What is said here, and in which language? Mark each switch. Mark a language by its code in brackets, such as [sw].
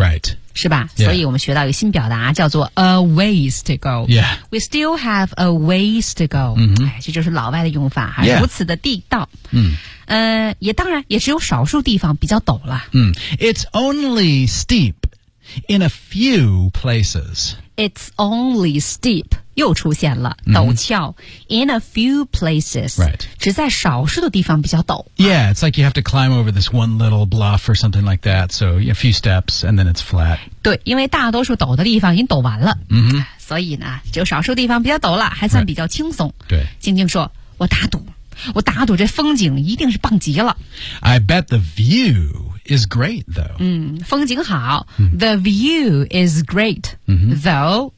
[en] Right. [zh] 是吧、 [en] yeah. [zh] 所以我们学到一个新表达叫做 [en] a ways to go. Yeah. We still have a ways to go. [zh] 这就是老外的用法、如此的地道。也当然也只有少数地方比较陡了。 [en] It's only steep in a few places. It's only steep, [zh] 又出现了陡峭 [en] in a few places. Right. [zh] 只在少数的地方比较陡。 [en] Yeah, it's like you have to climb over this one little bluff or something like that. So a few steps and then it's flat. [zh] 对，因为大多数陡的地方已经陡完了。所以呢只有少数地方比较陡了还算比较轻松。 [en] Right. 对。 [zh] 静静说我打赌。我打赌这风景一定是棒极了。 [en] I bet the view is great, though. [zh] 风景好。 [en] The view is great,though.